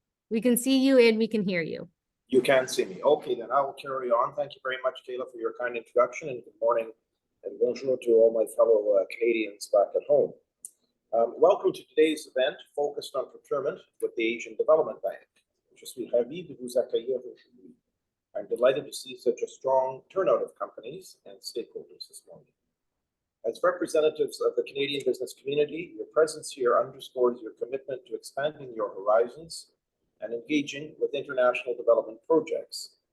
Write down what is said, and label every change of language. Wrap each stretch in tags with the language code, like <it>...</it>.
<en>We can see you and we can hear you. You can see me. Okay, then I will carry on. Thank you very much, Kayla, for your kind introduction, and good morning and bonjour to all my fellow Canadians back at home. Welcome to today's event focused on procurement with the Asian Development Bank.</en> <fr>Je suis ravi de vous accueillir aujourd'hui.</fr> <en>I'm delighted to see such a strong turnout of companies and stakeholders this morning. As representatives of the Canadian business community, your presence here underscores your commitment to expanding your horizons and engaging with international development projects.</en>